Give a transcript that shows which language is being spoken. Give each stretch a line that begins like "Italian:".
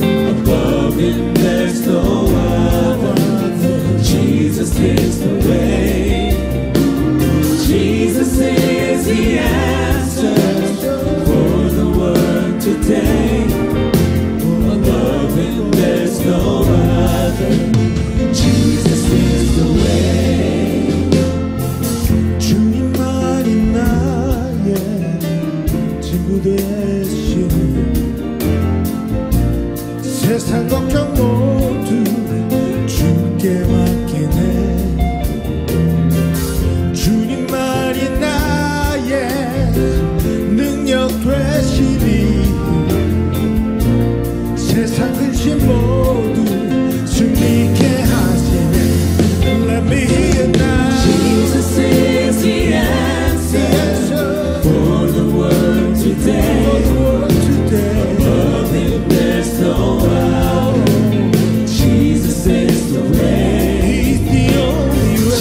English: Above him there's no other. Jesus is the way. Jesus is the answer for the world today. Above him there's no other. Jesus is the way.
Korean: 주님만이 나의 친구 되시네. 세상 걱정 모두 주께 맡기네. 주님만이 나의 능력 되시니 세상 근심 모두 승리케 하시네.
English: Let me hear you now. Jesus is the answer for the world today. Above him there's no other. Jesus is the way. He's the only way.